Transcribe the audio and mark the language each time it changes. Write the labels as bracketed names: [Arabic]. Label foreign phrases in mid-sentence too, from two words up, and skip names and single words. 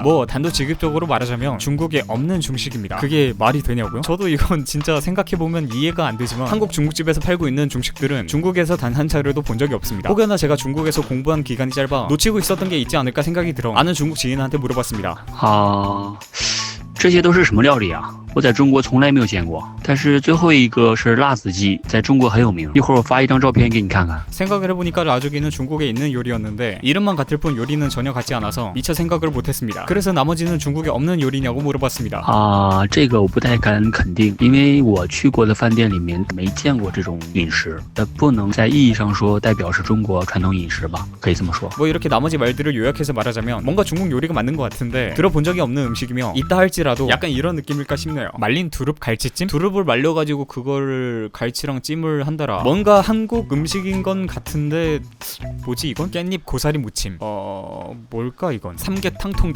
[Korean] 뭐 단도직입적으로 말하자면 중국에 없는 중식입니다. 그게 말이 되냐고요? 저도 이건 진짜 생각해보면 이해가 안 되지만 한국 중국집에서 팔고 있는 중식들은 중국에서 단 한 차례도 본 적이 없습니다. 혹여나 제가 중국에서 공부한 기간이 짧아 놓치고 있었던 게 있지 않을까 생각이 들어 아는 중국 지인한테 물어봤습니다. [Chinese] 这些都是什么料理啊？我在中国从来没有见过。但是最后一个是辣子鸡，在中国很有名。一会儿我发一张照片给你看看。 [Korean] 생각을 해보니까 라조기는 중국에 있는 요리였는데 이름만 같을 뿐 요리는 전혀 같지 않아서 미처 생각을 못했습니다. 그래서 나머지는 중국에 없는 요리냐고 물어봤습니다. [Chinese] 这个我不太敢肯定，因为我去过的饭店里面没见过这种饮食，不能在意义上说代表是中国传统饮食吧，可以这么说。 [Korean] 뭐 이렇게 나머지 말들을 요약해서 말하자면 뭔가 중국 요리가 맞는 것 같은데 들어본 적이 없는 음식이며 있다 할지라도 약간 이런 느낌일까 싶네요. 말린 두릅 갈치찜? 두릅을 말려가지고 그걸 갈치랑 찜을 한다라. 뭔가 한국 음식인 건 같은데 뭐지 이건? 깻잎 고사리 무침. 뭘까 이건? 삼계탕 통닭.